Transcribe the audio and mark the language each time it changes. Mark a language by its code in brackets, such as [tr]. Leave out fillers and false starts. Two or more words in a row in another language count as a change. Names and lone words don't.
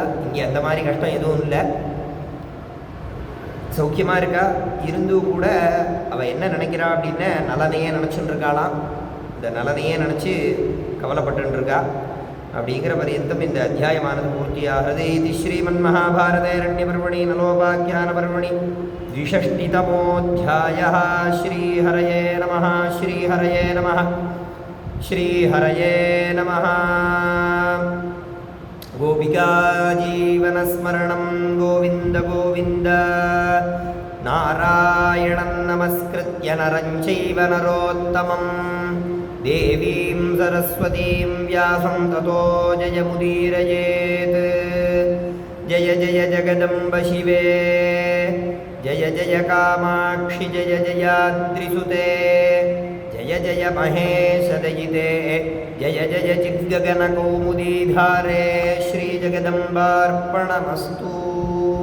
[ta] இங்கே அந்த மாதிரி கஷ்டம் எதுவும் இல்லை, சௌக்கியமாக இருக்கா. இருந்தும் கூட அவள் என்ன நினைக்கிறா அப்படின்னா நலனையே நினச்சின்னு இருக்காளாம். இந்த நலனையே நினச்சி கவலைப்பட்டுருக்கா. அப்படிங்கிற பரியந்தம் இந்த அத்தியாயமானது பூர்த்தியாகிறது. [sa] இது श्रीमन्महाभारतेऽरण्यपर्वणि नलोपाख्यानपर्वणि द्विषष्टितमोऽध्यायः. श्रीहरये नमः. श्रीहरये नमः. श्रीहरये नमः. गोपिकाजीवनस्मरणं गोविन्द गोविन्द. नारायणं नमस्कृत्य नरं चैव नरोत्तमं देवीं सरस्वतीं व्यासं ततो जयमुदीरयेत्. जय जय जगदम्ब शिवे जय जय कामाक्षि जय जयाद्रिसुते जय जय महेशदयिते जय जय चिद्गगनकौमुदीधारे श्रीजगदम्बार्पणमस्तु.